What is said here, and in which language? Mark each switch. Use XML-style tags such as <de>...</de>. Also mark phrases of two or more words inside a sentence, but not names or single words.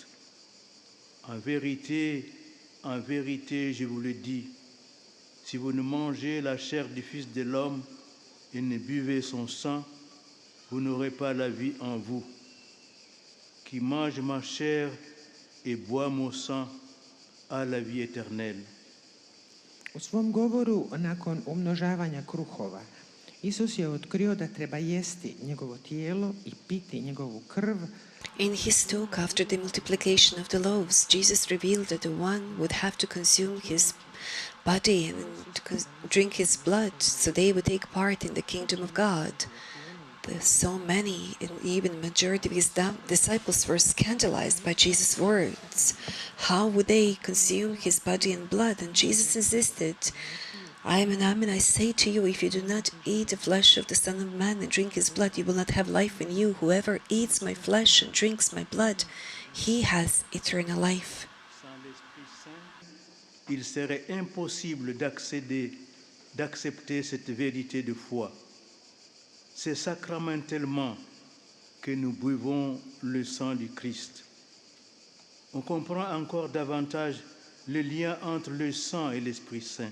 <fr>En vérité, je vous le dis, si vous ne mangez la chair du Fils de l'homme et ne buvez son sang, vous n'aurez pas la vie en vous. Qui mange ma chair et boit mon sang a la vie éternelle.</fr> <hr>U svom govoru nakon umnožavanja kruhova, Isus je otkrio da treba jesti njegovo tijelo i piti njegovu krv.</hr> <en>In his talk after the multiplication of the loaves, Jesus revealed that the one would have to consume his body and to drink his blood, so they would take part in the kingdom of God. So many, and even the majority of his disciples were scandalized by Jesus' words. How would they consume his body and blood? And Jesus insisted, Amen, I say to you, if you do not eat the flesh of the Son of Man and drink his blood, you will not have life in you. Whoever eats my flesh and drinks my blood, he has eternal life.</en> <fr>il serait impossible d'accepter cette vérité de foi. C'est sacramentellement que nous buvons le sang du Christ. On comprend encore davantage le lien entre le sang et l'Esprit Saint.</fr>